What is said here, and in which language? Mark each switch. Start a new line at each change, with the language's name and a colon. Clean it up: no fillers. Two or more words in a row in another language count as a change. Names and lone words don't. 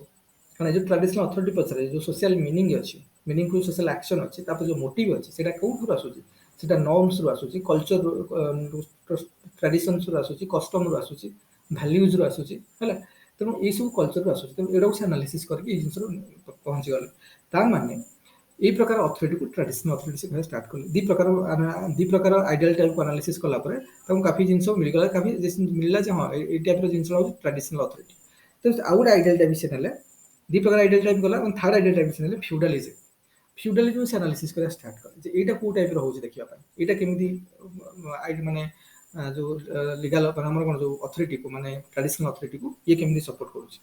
Odia: କାରଣ ଏ ଯେଉଁ
English: traditional authority
Odia: ପଛରେ ଯେଉଁ
English: social meaningful social action
Odia: ଅଛି, ତାପରେ ଯେଉଁ ମୋଟିଭ୍ ଅଛି, ସେଇଟା କୋଉଠୁ ଆସୁଛି, ସେଇଟା ନର୍ମସରୁ ଆସୁଛି, କଲଚରରୁ, ଟ୍ରାଡିସନ୍ସରୁ ଆସୁଛି, କଷ୍ଟମରୁ ଆସୁଛି, ଭାଲ୍ୟୁଜରୁ ଆସୁଛି ହେଲା। ତେଣୁ ଏଇସବୁ କଲଚରରୁ ଆସୁଛି। ତେଣୁ ଏଇଟାକୁ ସେ ଆନାଲିସିସ୍ କରିକି ଏଇ ଜିନିଷରୁ ପହଞ୍ଚିଗଲେ। ତାମାନେ ଏଇ ପ୍ରକାର
English: authority traditional authority
Odia: ସେ କହିବା ଷ୍ଟାର୍ଟ କଲେ। ଦୁଇ ପ୍ରକାର
English: ideal type
Odia: ଆନାଲିସିସ୍ କଲା ପରେ ତାଙ୍କୁ କାଫି ଜିନିଷ ମିଳିଗଲା, ମିଳିଲା ଯେ ହଁ ଏଇ ଟାଇପ୍ର ଜିନିଷ ହେଉଛି
English: traditional authority.
Odia: ତ ଆଉ ଗୋଟେ
English: ideal type
Odia: ସେ ନେଲେ, ଦୁଇ ପ୍ରକାର
English: ideal type
Odia: ଗଲା, ଏବଂ
English: third ideal type
Odia: ସେ ନେଲେ ଫ୍ୟୁଡାଲିଜମ ସେ ଆନାଲିସିସ୍ କରିବା ଷ୍ଟାର୍ଟ କଲେ, ଯେ ଏଇଟା କୋଉ ଟାଇପ୍ର ହେଉଛି ଦେଖିବା ପାଇଁ, ଏଇଟା କେମିତି ମାନେ ଯେଉଁ ଲିଗାଲ ଆମର କ'ଣ ଯେଉଁ ଅଥରିଟିକୁ, ମାନେ
English: traditional authority
Odia: ଇଏ କେମିତି ସପୋର୍ଟ କରୁଛି।